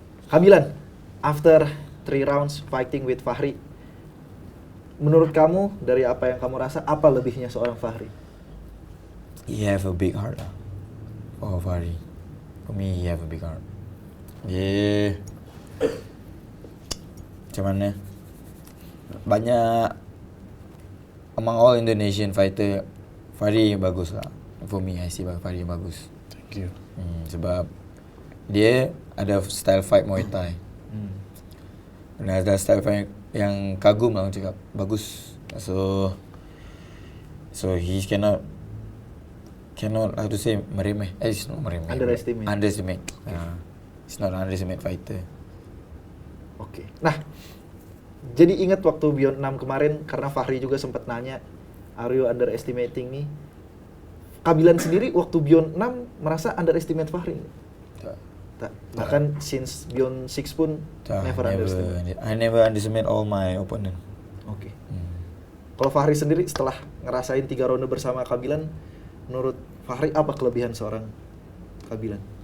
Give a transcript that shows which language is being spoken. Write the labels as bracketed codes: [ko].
[id] Kabilan, after 3 rounds fighting with Fahri, menurut kamu dari apa yang kamu rasa, apa lebihnya seorang Fahri? [en] He have a big heart lah. For Fahri. For me, he have a big heart. [ms] Dia macam mana? [en] Banyak among all Indonesian fighter, Fahri bagus lah. For me, I see Fahri bagus. Thank you. [ms] Sebab dia ada style fight Muay Thai. Dan ada style fight yang kagum lah orang cakap. Bagus. [en] So he cannot how to say meremeh. It's not meremeh. Underestimate. It's not underestimate fighter. [id] Oke. Nah, jadi ingat waktu Beyond 6 kemarin, karena Fahri juga sempat nanya, are you underestimating me? Kabilan sendiri waktu Beyond 6 merasa underestimate Fahri? Tak. [en] Bahkan since Beyond 6 pun never underestimate. I never underestimate all my opponent. [id] Oke. Kalau Fahri sendiri setelah ngerasain 3 ronde bersama Kabilan, menurut Fahri apa kelebihan seorang Kabilan?